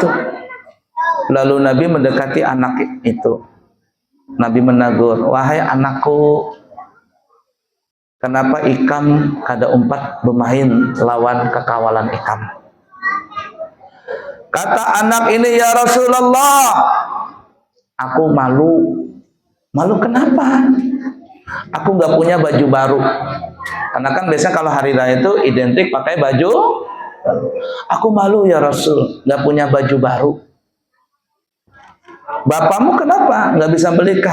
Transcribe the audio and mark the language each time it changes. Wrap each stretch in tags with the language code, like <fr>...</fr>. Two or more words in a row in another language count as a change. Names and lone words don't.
<id>Lalu Nabi mendekati anak itu.</id> <bjn>Nabi menegur, "Wahai anakku, kenapa ikam kada umpat bermain lawan kekawalan ikam?"</bjn> <id>Kata anak ini, "Ya Rasulullah, aku malu." Malu kenapa? Aku nggak punya baju baru. Karena kan biasanya kalau hari raya itu identik pakai baju. Aku malu ya Rasul, nggak punya baju baru. Bapakmu kenapa nggak bisa belikan?</id>